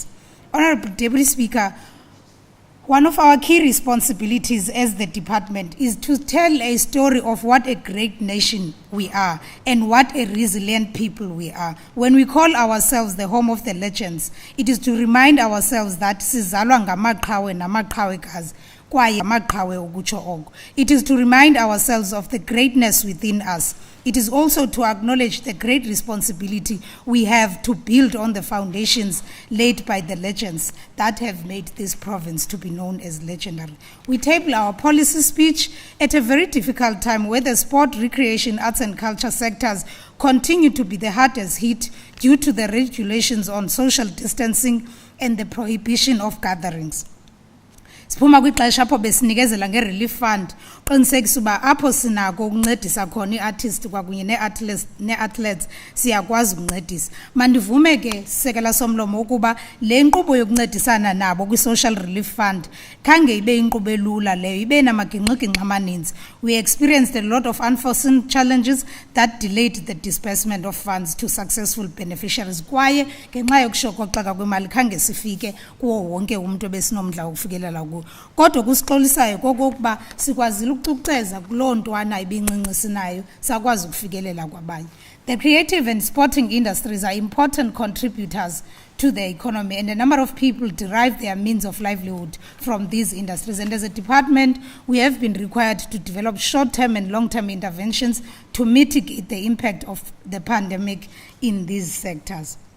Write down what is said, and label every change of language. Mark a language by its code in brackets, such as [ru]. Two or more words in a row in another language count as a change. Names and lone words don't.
[en] Honourable Deputy Speaker, one of our key responsibilities as the department is to tell a story of what a great nation we are and what a resilient people we are. When we call ourselves the home of the legends, it is to remind ourselves that [xh] sizalwa ngamaqhawe namaqhawekazi kwaye amaqhawe ukutsho oko. [en] It is to remind ourselves of the greatness within us. It is also to acknowledge the great responsibility we have to build on the foundations laid by the legends that have made this province to be known as legendary. We table our policy speech at a very difficult time where the sport, recreation, arts and culture sectors continue to be the hardest hit due to the regulations on social distancing and the prohibition of gatherings. [xh] Siphuma kwixesha apho besinikezela nge-relief fund qinisekisa uba apho sinako ukuncedisa khona i-artist kwakunye ne-athletes siyakwazi ukuncedisa. Mandivume ke sisekela somlomo ukuba le nkqubo yokuncedisana nabo kwi-social relief fund khange ibe inkqubo elula leyo, ibe namagingxigingxi amaninzi. [en] we experienced a lot of unforeseen challenges that delayed the disbursement of funds to successful beneficiaries. [xh] Kwaye ngenxa yokushokoxeka kwemali khange sifike kuwo wonke umuntu ebesinomdla ukufikelela kuwo. Kodwa kusixolisayo kokokuba sikwazile ukucuceza kuloo ntwana ibincinci sinayo sakwazi ukufikelela kwabanye. [en] The creative and sporting industries are important contributors to the economy, and a number of people derive their means of livelihood from these industries. And as a department, we have been required to develop short-term and long-term interventions to mitigate the impact of the pandemic in these sectors.